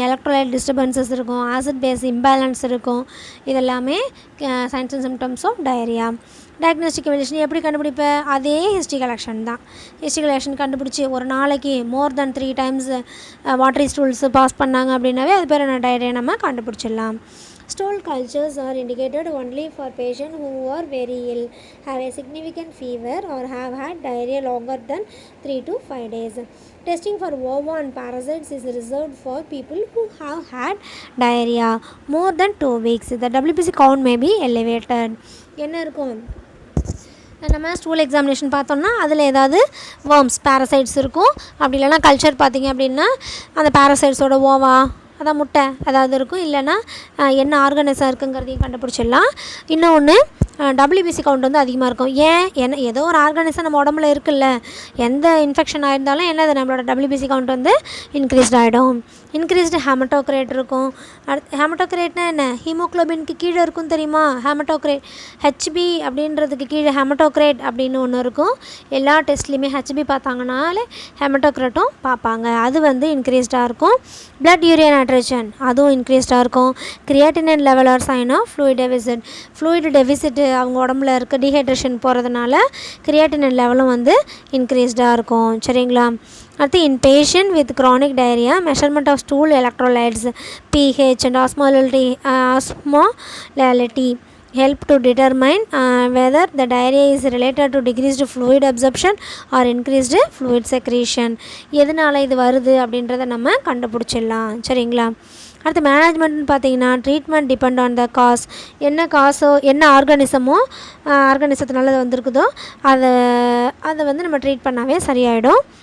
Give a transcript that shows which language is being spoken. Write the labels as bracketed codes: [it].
[ta] Electrolyte disturbances இருக்கும். Acid base imbalance இருக்கும். இதெல்லாமே science and symptoms of diarrhoea. Diagnostic evolution எப்படி கண்டுபிடிப்பேன்? அதே ஹிஸ்ட்ரி கலெக்ஷன் தான். ஹிஸ்ட்ரி கலெக்ஷன் கண்டுபிடிச்சி ஒரு நாளைக்கு மோர் தென் 3 times வாட்டரி ஸ்டூல்ஸ் பாஸ் பண்ணாங்க அப்படின்னாவே அது பேர் என்ன? டயரியா நம்ம கண்டுபிடிச்சிடலாம். [en] Stool cultures are indicated only for patients who are very ill, have a significant fever or have had diarrhea longer than 3 to 5 days. Testing for ova and parasites is reserved for people who have had diarrhea more than 2 weeks. The WBC count may be elevated. [ta] என்ன இருக்கும்? நம்ம stool examination பார்த்தோம்னா அதில் ஏதாவது worms, parasites இருக்கும். அப்படி இல்லைனா culture பார்த்திங்க அப்படின்னா அந்த பேரசைட்ஸோட ஓவா, அதான் முட்டை அதாவது இருக்கும். இல்லைன்னா என்ன ஆர்கனைஸாக இருக்குங்கிறதையும் கண்டுபிடிச்சிடலாம். இன்னொன்று WBC கவுண்ட் வந்து அதிகமாக இருக்கும். ஏன்னா ஏதோ ஒரு ஆர்கனைஸாக நம்ம உடம்புல இருக்குல்ல, எந்த இன்ஃபெக்ஷன் ஆயிருந்தாலும் என்னது நம்மளோட WBC கவுண்ட் வந்து இன்க்ரீஸ்ட் ஆகிடும். இன்க்ரீஸ்டு ஹெமட்டோக்ரேட் இருக்கும். ஹெமட்டோக்ரேட்னா என்ன? ஹீமோக்ளோபினுக்கு கீழே இருக்கும் தெரியுமா? ஹெமட்டோக்ரேட் HB அப்படின்றதுக்கு கீழே ஹெமட்டோக்ரேட் அப்படின்னு ஒன்று இருக்கும். எல்லா டெஸ்ட்லேயுமே HB பார்த்தாங்கனாலே ஹெமட்டோக்ரேட்டும் பார்ப்பாங்க. அது வந்து இன்க்ரீஸ்டாக இருக்கும். பிளட் யூரியா நைட்ரேஷன் அதுவும் இன்க்ரீஸ்டாக இருக்கும். Creatinine level or sign of fluid deficit. Fluid deficit அவங்க உடம்புல இருக்க டீஹைட்ரேஷன் போகிறதுனால கிரியாட்டினின் லெவலும் வந்து இன்க்ரீஸ்டாக இருக்கும். சரிங்களா. [en] அடுத்து in patient with chronic diarrhoea measurement of stool electrolytes pH and osmolality help to determine whether the diarrhea is related to decreased fluid absorption or increased fluid secretion. [ta] எதனால் இது வருது அப்படின்றத நம்ம கண்டுபிடிச்சிடலாம். சரிங்களா. அடுத்து மேனேஜ்மெண்ட்னு பார்த்தீங்கன்னா treatment depend on the cause. என்ன காசோ என்ன ஆர்கானிசத்தினால அது வந்திருக்குதோ அதை வந்து நம்ம ட்ரீட் பண்ணாவே சரியாயிடும்.